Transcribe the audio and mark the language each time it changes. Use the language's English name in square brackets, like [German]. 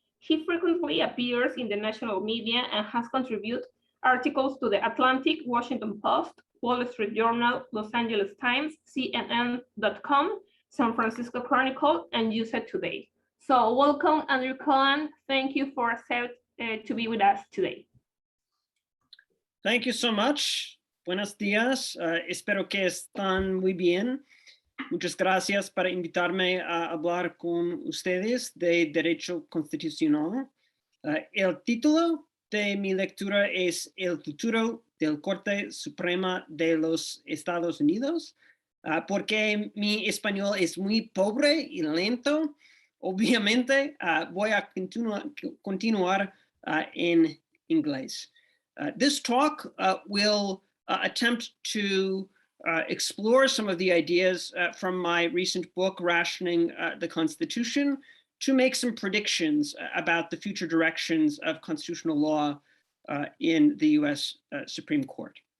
[English] He frequently appears in the national media and has contributed articles to The Atlantic, Washington Post, Wall Street Journal, Los Angeles Times, CNN.com, San Francisco Chronicle, and USA Today. So welcome, Andrew Cohen. Thank you for accepting to be with us today. Thank you so much. [Spanish] Buenos días. Espero que están muy bien. Muchas gracias por invitarme a hablar con ustedes de Derecho Constitucional. El título de mi lectura es El futuro del Corte Suprema de los Estados Unidos, porque mi español es muy pobre y lento. Obviamente, voy a continuar en inglés. [English] This talk will attempt to explore some of the ideas from my recent book, Rationing the Constitution, to make some predictions about the future directions of constitutional law in the US Supreme Court.